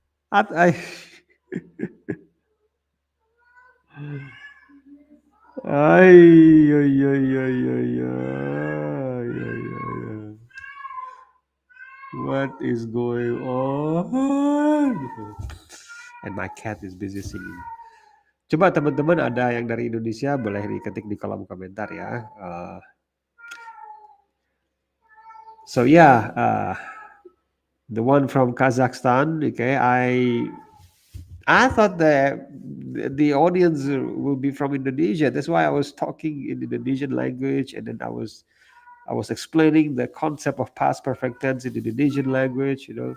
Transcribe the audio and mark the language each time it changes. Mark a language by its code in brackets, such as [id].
[en] At, I, ay, ay, ay, ay, ay, ay, ay, ay. What is going on? And my cat is busy singing. [id] Coba teman-teman ada yang dari Indonesia boleh diketik di kolom komentar ya. [en] So yeah, the one from Kazakhstan. Okay, I thought that the audience will be from Indonesia. That's why I was talking in Indonesian language, and then I was explaining the concept of past perfect tense in Indonesian language.